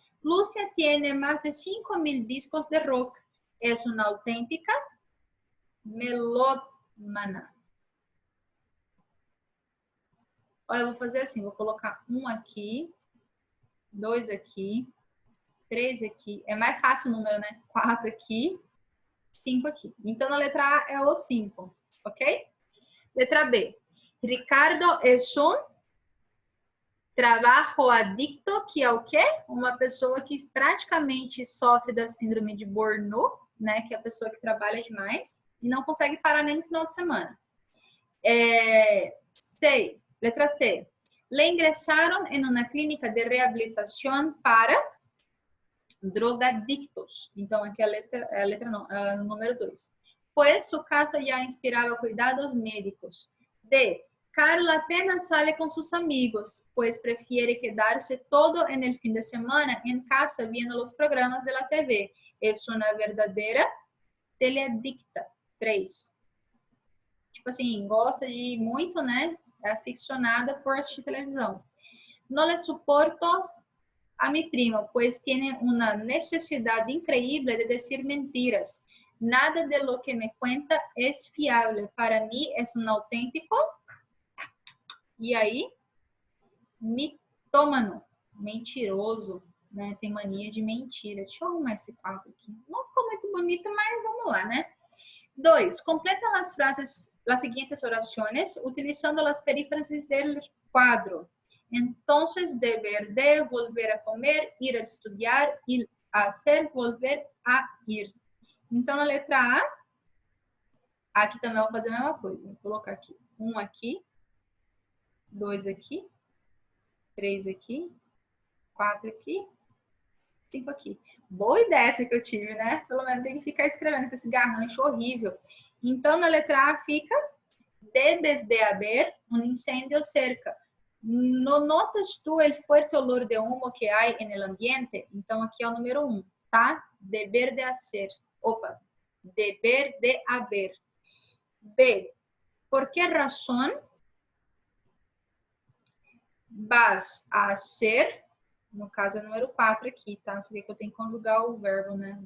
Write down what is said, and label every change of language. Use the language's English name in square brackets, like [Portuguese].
[Spanish] Lúcia tiene más de 5,000 discos de rock. Es una auténtica melómana. [Portuguese] Olha, eu vou fazer assim, vou colocar 1 aqui, 2 aqui, 3 aqui. É mais fácil o número, né? 4 aqui, 5 aqui. Então, na letra A é o 5, ok? Letra B. Ricardo [Spanish] es un [Portuguese] trabalho adicto, que é o quê? Uma pessoa que praticamente sofre da síndrome de Burnout, né? Que é a pessoa que trabalha demais e não consegue parar nem no final de semana. 6. Letra C. [Spanish] Le ingresaron en una clínica de reabilitación para drogadictos. [Portuguese] Então, aqui a letra não, o número 2. [Spanish] Pues su caso ya inspiraba cuidados médicos. D. Carla apenas sale con sus amigos, pues prefiere quedarse todo en el fin de semana en casa viendo los programas de la TV. Es una verdadera teleadicta. 3. [Portuguese] Tipo assim, gosta de muito, né? É aficionada por assistir televisão. [Spanish] No le suporto a mi primo, pues tiene una necesidad increíble de decir mentiras. Nada de lo que me cuenta es fiable. Para mí es un auténtico, [Portuguese] e aí, [Spanish] mitómano, [Portuguese] mentiroso, né? Tem mania de mentira. Deixa eu arrumar esse quadro aqui. Não ficou muito bonito, mas vamos lá, né? 2. [Spanish] Completa las frases, las siguientes oraciones utilizando las perífrasis del cuadro. Entonces, deber de, volver a comer, ir a estudiar, ir a hacer, volver a ir. [Portuguese] Então, na letra A, aqui também eu vou fazer a mesma coisa. Vou colocar aqui 1 aqui, 2 aqui, 3 aqui, 4 aqui, 5 aqui. Boa ideia essa que eu tive, né? Pelo menos tem que ficar escrevendo com esse garrancho horrível. Então, na letra A fica [Spanish] debes de haber un incendio cerca. ¿No notas tú el fuerte olor de humo que hay en el ambiente? [Portuguese] Então, aqui é o número 1, tá? Deber de hacer. Opa, deber de haber. B. [Spanish] ¿Por qué razón vas a hacer? [Portuguese] No caso, é o número 4 aqui, tá? Você vê que eu tenho que conjugar o verbo, né?